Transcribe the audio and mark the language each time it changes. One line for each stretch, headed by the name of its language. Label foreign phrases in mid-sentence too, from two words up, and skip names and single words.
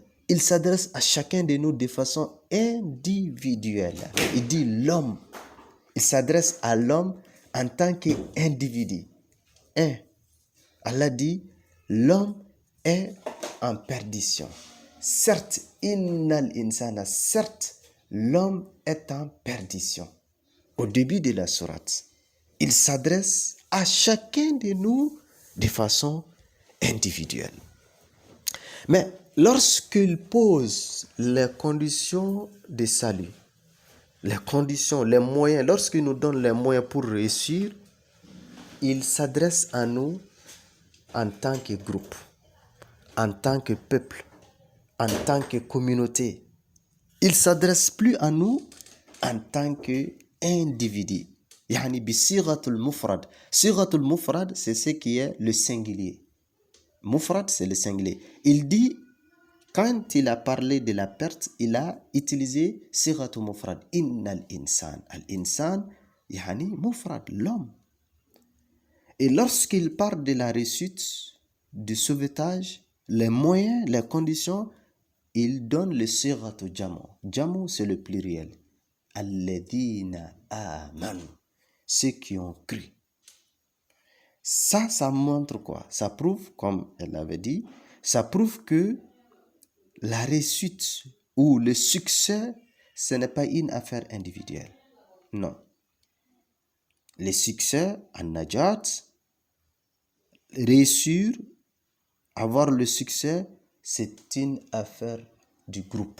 French: Il s'adresse à chacun de nous de façon individuelle. Il dit l'homme. Il s'adresse à l'homme en tant qu'individu. Allah dit l'homme est en perdition. Certes,
Arabic: إن الإنسان,
French: certes, l'homme est en perdition. Au début de la sourate, il s'adresse à chacun de nous de façon individuelle. Mais lorsqu'il pose les conditions de salut, les conditions, les moyens, lorsqu'il nous donne les moyens pour réussir, il s'adresse à nous en tant que groupe, en tant que peuple, en tant que communauté. Il ne s'adresse plus à nous en tant qu'individu.
Arabic: يعني بصيغة المفرد صيغة المفرد,
French: c'est ce qui est le singulier. Mufrad, c'est le singulier. Il dit, quand il a parlé de la perte, il a utilisé
Arabic: صيغة المفرد. إن الإنسان. الإنسان يعني مفرد,
French: l'homme. Et lorsqu'il parle de la réussite, du sauvetage, les moyens, les conditions, il donne le
Arabic: صيغة الجمع.
French: Jamu, c'est le pluriel.
Arabic: الذين آمنوا.
French: Ceux qui ont cru. Ça montre quoi? Ça prouve, comme elle avait dit, ça prouve que la réussite ou le succès, ce n'est pas une affaire individuelle. Non. Le succès, en najat, réussir, avoir le succès, c'est une affaire du groupe.